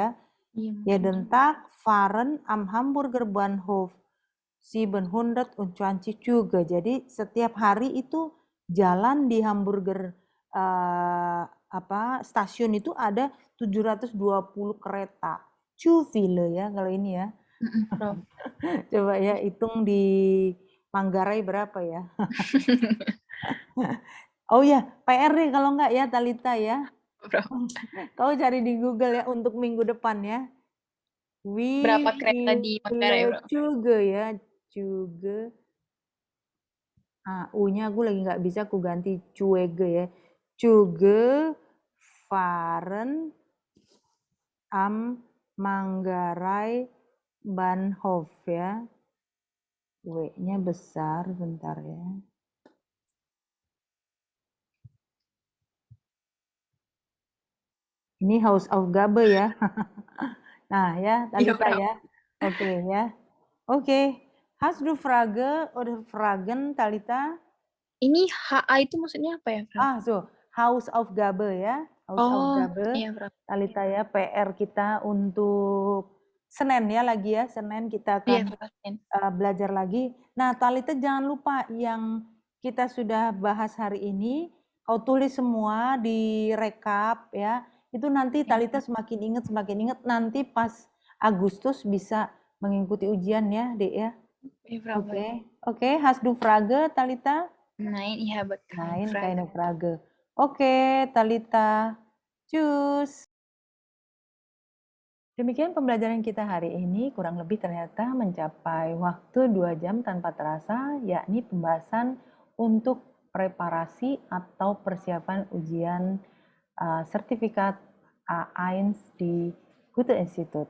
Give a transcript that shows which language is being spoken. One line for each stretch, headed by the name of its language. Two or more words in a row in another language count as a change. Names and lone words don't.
German: Jeden Tag fahren am Hamburger Bahnhof 720 Züge.
Indonesian: Jadi setiap hari itu jalan di Hamburger stasiun itu ada 720 kereta.
German: Zu viele
Indonesian: ya kalau ini ya. Coba ya hitung di Manggarai berapa ya. Oh ya, PR nih kalau enggak ya Talita ya. Kau cari di Google ya untuk minggu depan ya. Berapa kereta di Manggarai, bro? Juga ya, juga. U-nya aku lagi nggak bisa, aku ganti cuege ya.
German: Cuge fahren am Manggarai Bahnhof ya.
Indonesian: W-nya besar, bentar ya. Ini Hausaufgabe ya. Nah ya, Talita ya. Oke ya. Oke.
German: Hast du Frage oder Fragen, Talita?
Indonesian: Ini HA itu maksudnya apa ya, Prof? So, Hausaufgabe ya. Oh, Hausaufgabe. iya, Prof. Talita ya, PR kita untuk Senin ya lagi ya. Senin kita Iya, akan Prof. belajar lagi. Nah, Talita jangan lupa yang kita sudah bahas hari ini, kau tulis semua di rekap ya. Itu nanti Talita semakin ingat, nanti pas Agustus bisa mengikuti ujian ya, Dek ya. Iya, Prof. Oke,
German: hast du Frage, Talita? Nein, ich habe keine Nein, Frage. keine Frage.
Indonesian: Oke, Talita. Tschüss. Demikian pembelajaran kita hari ini, kurang lebih ternyata mencapai waktu 2 jam tanpa terasa, yakni pembahasan untuk preparasi atau persiapan ujian sertifikat A1 di Goethe Institut.